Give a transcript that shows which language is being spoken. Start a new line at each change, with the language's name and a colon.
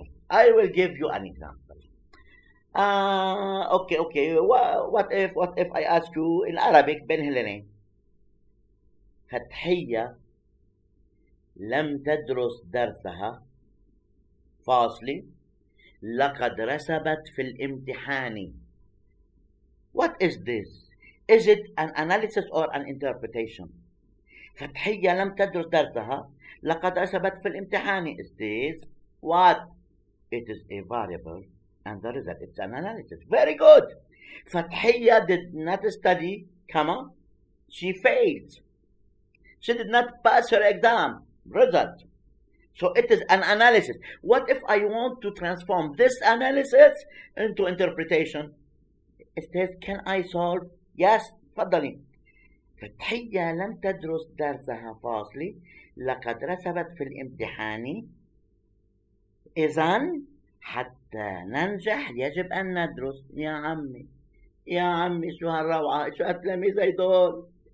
English: I will give you an example. Okay. What if I ask you in Arabic
Arabic: بالهلالين فتحية لم تدرس درسها فاصلي لقد رسبت في الامتحان.
English: What is this? Is it an analysis or an interpretation?
Arabic: فتحية لم تدرس درسها لقد رسبت في الامتحان.
English: Is this what? It is a variable and the result, it's an analysis. Very good. فتحية did not study, comma, She failed. She did not pass her exam result. So it is an analysis. What if I want to transform this analysis into interpretation? It says, can I solve? Yes,
Arabic: تفضلي. فتحية لم تدرس درسها فاصلي لقد رسبت في الامتحان. إذن حتى ننجح يجب أن ندرس. يا عمي يا عمي شو هالروعة، شو هالتلاميذ هيدول.